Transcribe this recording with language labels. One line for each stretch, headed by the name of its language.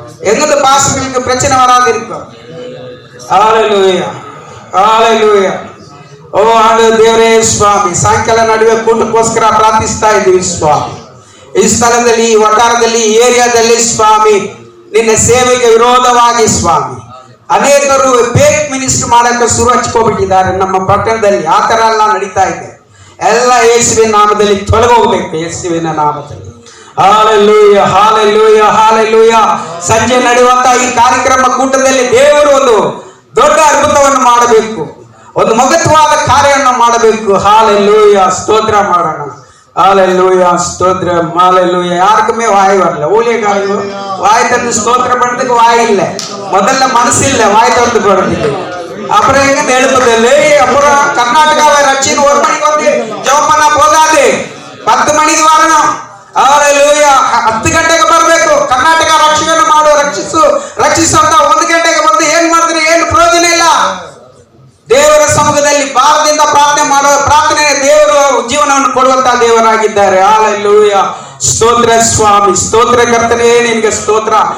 Tamil: எங்கது பாசங்களுக்கு பிரச்சனை வராது இருக்கும். ஹல்லேலூயா, ஹல்லேலூயா.
Kannada: ಓ ಆಂಡವರೇ ದೇವರೇ ಸ್ವಾಮಿ, ಸಾಯಂಕಾಲ ನಡುವೆ ಕೂಟಕ್ಕೋಸ್ಕರ ಪ್ರಾರ್ಥಿಸ್ತಾ ಇದ್ದೀವಿ ಸ್ವಾಮಿ. ಈ ಸ್ಥಳದಲ್ಲಿ, ಈ ವಟಾರದಲ್ಲಿ, ಈ ಏರಿಯಾದಲ್ಲಿ ಸ್ವಾಮಿ, ನಿನ್ನ ಸೇವೆಗೆ ವಿರೋಧವಾಗಿ ಸ್ವಾಮಿ ಅನೇಕರು ಫೇಕ್ ಮಿನಿಸ್ಟರ್ ಮಾಡಕ್ಕೆ ಶುರು ಹಚ್ಕೋಬಿಟ್ಟಿದ್ದಾರೆ ನಮ್ಮ ಪಟ್ಟಣದಲ್ಲಿ. ಆ ತರ ಎಲ್ಲ ನಡೀತಾ ಇದೆ. ಎಲ್ಲ ಯೇಸುವಿನ ನಾಮದಲ್ಲಿ ತೊಲಗೋಗ್ಬೇಕು, ಯೇಸುವಿನ ನಾಮದಲ್ಲಿ. Hallelujah, hallelujah, hallelujah. ಸಂಜೆ ನಡೆಯುವಂತ ಈ ಕಾರ್ಯಕ್ರಮ ಕೂಟದಲ್ಲಿ ದೇವರು ಒಂದು ದೊಡ್ಡ ಅದ್ಭುತವನ್ನು ಮಾಡಬೇಕು, ಒಂದು ಮಹತ್ವವಾದ ಕಾರ್ಯವನ್ನು ಮಾಡಬೇಕು.
Tamil: ஹல்லேலூயா,
Kannada: ಸ್ತೋತ್ರ ಮಾಡೋಣ.
Tamil: ஹல்லேலூயா, ஸ்தோத்திரம், ஹல்லேலூயா. யாருக்குமே வாய் வரல. ஊழியக்காரங்க வாய் திறந்து ஸ்தோத்திரம் பண்றதுக்கு வாய் இல்லை. முதல்ல மனசு இல்லை வாய் திறந்து போறதுக்கு. அப்புறம் எங்க எழுப்புதல், அப்புறம் கர்நாடகாவை ரட்சின்னு 1 மணிக்கு வந்து ஜெபம் பண்ணா போதாது, 10 மணிக்கு வரணும்.
Kannada: ஹல்லேலೂಯಾ. 10 ಗಂಟೆಗೆ ಬರಬೇಕು. ಕರ್ನಾಟಕ ರಕ್ಷಣೆ ಮಾಡು, ರಕ್ಷಿಸು ಅಂತ 1 ಗಂಟೆಗೆ ಬಂದು ಏನ್ ಮಾಡಿದ್ರೆ ಏನು ಪ್ರಯೋಜನ ಇಲ್ಲ. ದೇವರ ಸಮ್ಮುಖದಲ್ಲಿ ಭಾರದಿಂದ ಪ್ರಾರ್ಥನೆ ಮಾಡುವ ಪ್ರಾರ್ಥನೆ ದೇವರು ಜೀವನವನ್ನು ಕೊಡುವಂತಹ ದೇವರಾಗಿದ್ದಾರೆ. ಹಲ್ಲೇಲೂಯಾ, ಸ್ತೋತ್ರ ಸ್ವಾಮಿ, ಸ್ತೋತ್ರ ಕರ್ತನೇ, ನಿನಗೆ ಸ್ತೋತ್ರ.